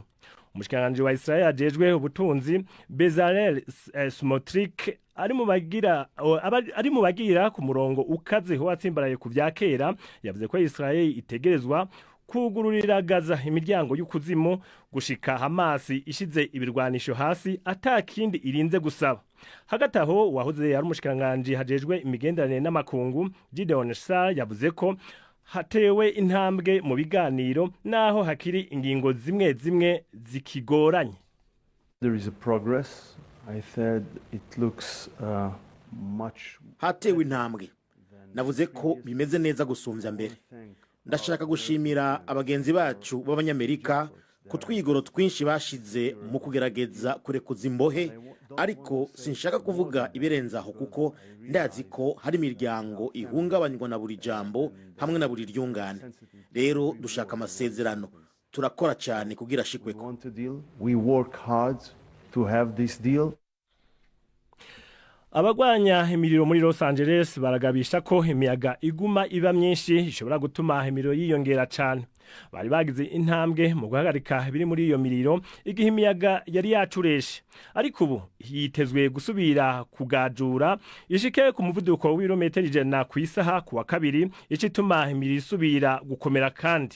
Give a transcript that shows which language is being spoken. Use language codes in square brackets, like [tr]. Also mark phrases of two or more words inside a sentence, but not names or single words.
[rn] Umushikanganje wa Israel ajejwe ubutunzi Bezalel Smotrich ari mu bagira ku murongo ukaze ho watsimbaraye ku vyakera, yavuze ko Israel itegerezwa kugururira Gaza imiryango y'ukuzimu gushika Hamas ishize ibirwanisho hasi atakindi irinze gusaba. Hagati aho wahoze ari umushikanganje hajejwe imigenderanire n'amakungu Gideon Sar yavuze ko hatewe intambwe mu biganiro naho hakiri ingingo zimwe zimwe zikigoranye. [en] There is a progress. I said it looks much. [rn] Hatewe intambwe. Navuze ko bimeze neza gusumvya mbere. Ndashaka gushimira abagenzi bacu b'abanyamerika ku twigoro twinshi bashize mu kugerageza kurekuza imbohe, ariko sinshaka kuvuga ibirenzaho kuko ndazi ko hari imiryango ihungabanywa na buri jambo hamwe na buri ryungane. Rero dushaka amasezerano, turakora cyane kugira shikweko. [en] We work hard to have this deal. [rn] Abagwanya imiriro muri Los Angeles baragabisha ko imiyaga iguma iba myinshi ishobora gutuma imiriro yiyongera cyane. Bari bagize intambwe mu guhagarika biri muri iyo miriro igihe imiyaga yari yacureshe, ariko ubu yitezwe gusubira kugajura ishike ku muvuduko w'ibirometero 100 ku isaha ku wa kabiri, icituma imiriro isubira gukomera kandi.